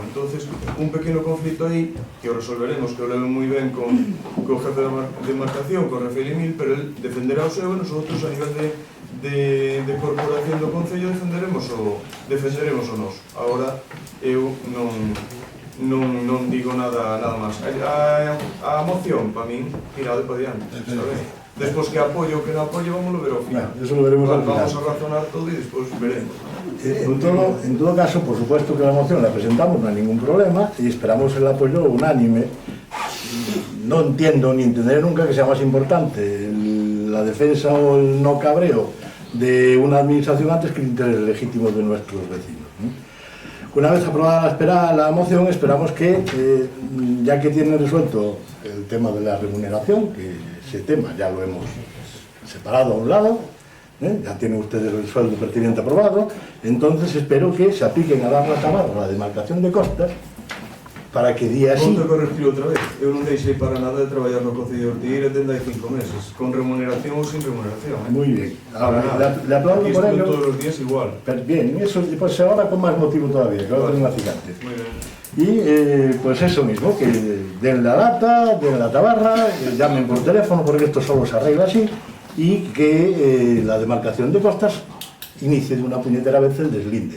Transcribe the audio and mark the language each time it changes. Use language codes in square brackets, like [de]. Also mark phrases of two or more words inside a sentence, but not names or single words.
[gl] Entonces, un pequeno conflito aí, que o resolveremos, que o leven moi ben con o jefe de marcación, con Rafael Emil, pero el defenderá o seu e nosotros a nivel de corporación do Concello defenderemos o noso. Agora, eu non digo nada máis. A moción, para min, tirade para diante, sabes? Despois que apoio ou que non apoio, vamos a ver ao final. [es] Eso lo veremos al final. [gl] Vamos a razonar todo e despois veremos. [es] En todo caso, por supuesto que la moción la presentamos, no hay ningún problema, y esperamos el apoyo unánime. No entiendo ni entenderé nunca que sea más importante la defensa o el no cabreo de una administración antes que el interés legítimo de nuestros vecinos. Una vez aprobada la moción, esperamos que, ya que tiene resuelto el tema de la remuneración, que ese tema ya lo hemos separado a un lado, ya tienen ustedes el sueldo pertinente aprobado, entonces espero que se apliquen a dar la tabarra a la demarcación de costas para que día así... [gl] Ponte a corregir outra vez. Eu non deixei para nada de traballar no Concello de Ortigueira desde hai 5 meses, con remuneración ou sin remuneración. [es] Muy bien. Ahora, le aplaudo por ello. Aquí todos los días igual. Pero bien, eso pues ahora con más motivo todavía, que ahora tengo un acicate. Muy bien. Y pues eso mismo, que den la lata, den la tabarra, llamen por teléfono, porque esto solo se arregla así, y que la demarcación de costas inicie de una puñetera vez el deslinde.